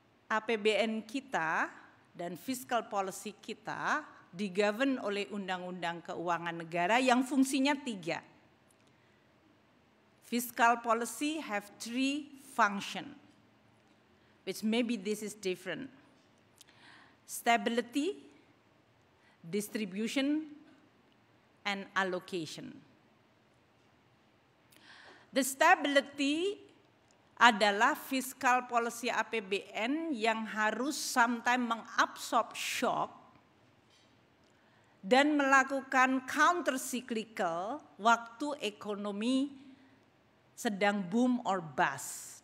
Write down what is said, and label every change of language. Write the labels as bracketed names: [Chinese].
[Indonesian] APBN kita dan fiscal policy kita digovern oleh Undang-Undang Keuangan Negara yang fungsinya 3. [English] Fiscal policy have 3 function, which maybe this is different. Stability, distribution, and allocation. The stability [Indonesian] adalah fiscal policy APBN yang harus sometimes mengabsorb shock dan melakukan counter cyclical waktu ekonomi sedang [English] boom or bust.